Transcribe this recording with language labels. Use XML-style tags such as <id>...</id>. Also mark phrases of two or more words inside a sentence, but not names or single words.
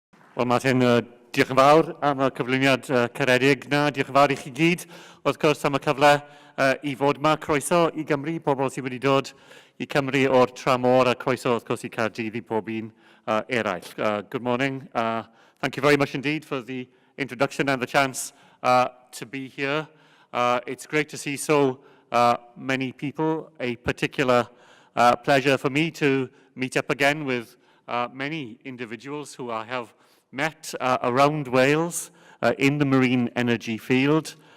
<cy>Wel, Martin, diolch yn fawr am y cyflwyniad caredig na. Diolch yn fawr i chi gyd, wrth gwrs, am y cyfle i fod yma. Croeso i Gymru, pobl sydd wedi dod i Cymru o'r tramor, a croeso, wrth gwrs, i Caerdydd i pob un eraill.</cy> <en>Good morning. Thank you very much indeed for the introduction and the chance to be here. It's great to see so many people. A particular pleasure for me to meet up again with many individuals who I have met around Wales in the marine energy field.</en>